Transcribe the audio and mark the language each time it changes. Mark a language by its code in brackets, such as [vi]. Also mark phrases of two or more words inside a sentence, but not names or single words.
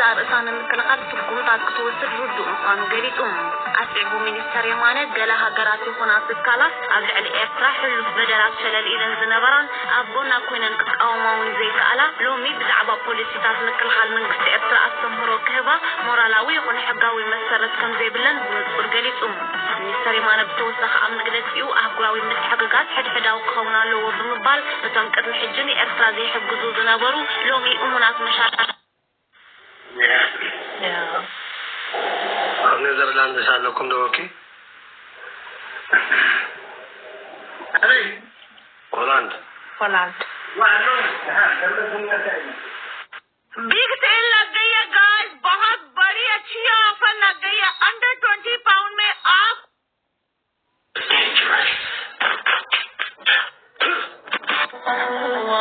[ti] ርእሳ ንምክልኻል ትጉምታት ክትወስድ ርዱእ ምዃኑ ገሊጹ ኣስዒቡ ሚኒስተር የማነ ገለ ሃገራት ይኹና ትካላት ኣብ ልዕሊ ኤርትራ ሕሉፍ በደላት ሸለል ኢለን ዝነበራን ኣብ ጎና ኮይነን ክቃወማውን ዘይከኣላ ሎሚ ብዛዕባ ፖሊሲታት ምክልኻል መንግስቲ ኤርትራ ኣስተምህሮ ክህባ ሞራላዊ ይኹን ሕጋዊ መሰረት ከም ዘይብለን ብንጹር ገሊጹ ሚኒስተር የማነ ብተወሳኺ ኣብ መግለፂኡ ኣህጉራዊ ምትሕግጋት ሕድሕዳዊ ክኸውን ኣለዎ ብምባል እቶም ቅድሚ ሕጂ ንኤርትራ ዘይሕግዙ ዝነበሩ ሎሚ እሙናት መሻርክቲ ኣብ ኔዘርላንድስ ኣለኩም ዶ ኦኬ ሆላንድ [en] big sale [hi] लग गई है गाइस बहुत बड़ी अच्छी ऑफर लग गई है [en] under 20 pound [hi] में आप